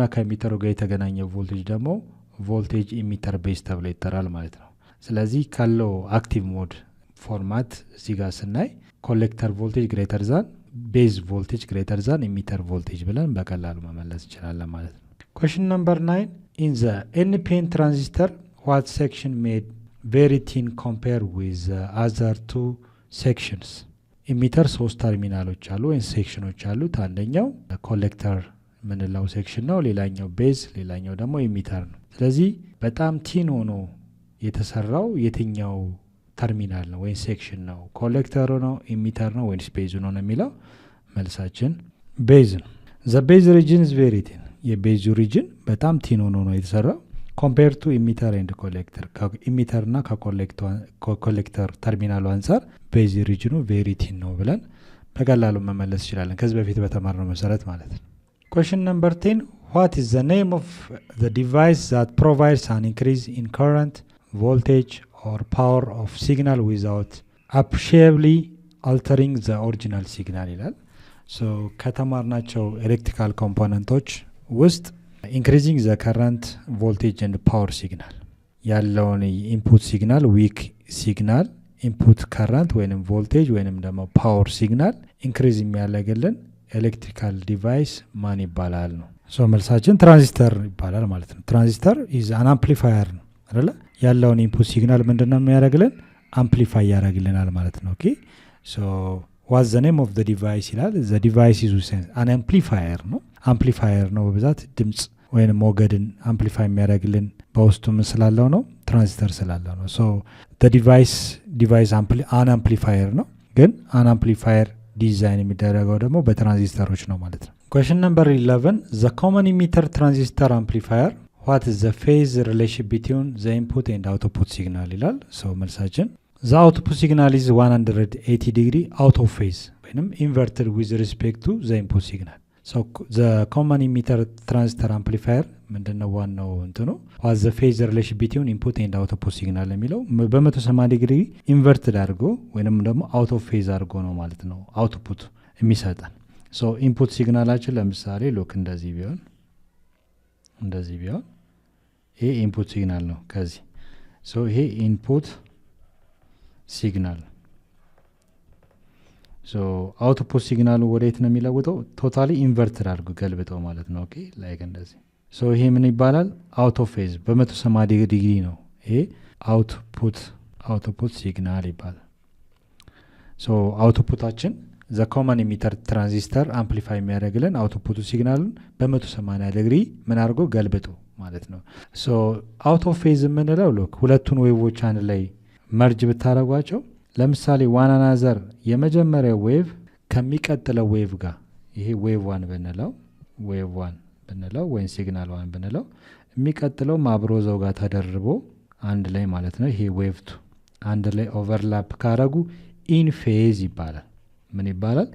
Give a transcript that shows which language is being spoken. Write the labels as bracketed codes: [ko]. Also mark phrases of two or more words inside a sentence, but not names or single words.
[am] ከኢሚተሩ ጋር የተገናኘው ቮልቴጅ ደግሞ [en] voltage emitter base [am] ተብሎ ይጠራል ማለት ነው። ስለዚህ ካለው [en] active mode format [am] እዚህ ጋር ስናይ [en] collector voltage greater than base voltage greater than emitter voltage [am] ብለን በቀላሉ መመለስ እንችላለን ማለት ነው። [en] question number 9 in the NPN transistor what section made very thin compared with the other two sections? [am] ኢሚተር 3 ተርሚናሎች አሉ ወይም ሴክሽኖች አሉት። አንደኛው ኮሌክተር ምንለው ሴክሽን ነው፣ ሌላኛው ቤዝ፣ ሌላኛው ደግሞ ኢሚተር ነው። ስለዚህ በጣም ቲን ሆኖ የተሰራው የትኛው ተርሚናል ነው ወይም ሴክሽን ነው? ኮሌክተሩ ነው፣ ኢሚተር ነው ወይስ ቤዙ ነው የሚለው መልሳችን ቤዝ ነው። [en] the base region is very thin [am] የቤዙ ሪጅን በጣም ቲን ሆኖ ነው የተሰራው [en] compared to emitter and collector [am] ከኢሚተር እና ከኮሌክተር ተርሚናሉ አንፃር ቤዝ ሪጅኑ [en] very thin [am] ነው ብለን በቀላሉ መመለስ ይችላለን ከዚህ በፊት በተማርነው መሰረት ማለት ነው። [en] question number 10 what is the name of the device that provides an increase in current, voltage or power of signal without appreciably altering the original signal [am] ይላል። so ከተማርናቸው ኤሌክትሪካል ኮምፖነንቶች ውስጥ [en] increasing the current, voltage and power signal [am] ያለውን [en] input signal weak signal input current [am] ወይንም ቮልቴጅ ወይንም ደግሞ [en] power signal increase [am] የሚያደርግልን [en] electrical device [am] ማን ይባላል ነው። ሶ መልሳችን ትራንዚስተር ይባላል ማለት ነው። [en] transistor is an amplifier [am] ነው አይደለ? ያለውን [en] input signal [am] ምንድነው የሚያደርግልን? አምፕሊፋይ ያደርግልናል ማለት ነው። [en] okay so what's the name of the device [am] ይላል። [en] the device is an amplifier [am] ነው። አምፕሊፋየር ነው በብዛት ድምጽ ወይንም ሞገድን አምፕሊፋይ የሚያደርግልን በውስጡ ምን ስላለው ነው? ትራንዚስተር ስላለው ነው። ሶ [en] the device an amplifier [am] ነው። ግን [en] an amplifier [am] ዲዛይን የሚደረገው ደግሞ በትራንዚስተሮች ነው ማለት ነው። [en] question number 11 the common emitter transistor amplifier what is the phase relation between the input and output signal [am] ይላል። ሶ መልሳችን [en] the output signal is 180 degree out of phase [am] ወይንም [en] inverted with respect to the input signal. so the common emitter transistor amplifier [am] ምንድነው ዋናው እንትኑ [en] what the phase relation between input and output signal [am] የሚለው በ180 ዲግሪ ኢንቨርትድ አድርጎ ወይንም ደግሞ [en] out of phase [am] አድርጎ ነው ማለት ነው አውትፑት የሚሰጠን። so input ሲግናላችን ለምሳሌ ሎክ እንደዚህ ቢሆን ይሄ [en] input signal [am] ነው ከዚህ so ይሄ [en] input signal [am] so አውትፑት ሲግናሉ ወዴት ነው የሚለውጠው? [en] totally inverted [am] አድርጎ ገልብጠው ማለት ነው። [en] okay like [am] እንደዚህ so ይሄ ምን ይባላል? [en] out of phase [am] በ180 ዲግሪ ነው። ይሄ [en] output signal [am] ይባላል። so አውትፑታችን [en] the common emitter transistor amplify [am] የሚያደርግልን አውትፑት ሲግናሉን በ180 ዲግሪ ምን አድርጎ ገልብጦ ማለት ነው። so [en] out of phase [am] የምንለው ሎክ ሁለቱን ዌቮች አንድ ላይ መርጅ ብታረጓቸው ለምሳሌ [en] one another [am] የመጀመሪያው ዌቭ ከሚቀጥለው ዌቭ ጋር ይሄ ዌቭ 1 ብንለው ወይ ሲግናል 1 ብንለው የሚቀጥለው ማብሮዘው ጋር ተደርቦ አንድ ላይ ማለት ነው። ይሄ ዌቭ 2 አንድ ላይ ኦቨርላፕ ካረጉ [en] in phase [am] ይባላል። ምን ይባላል?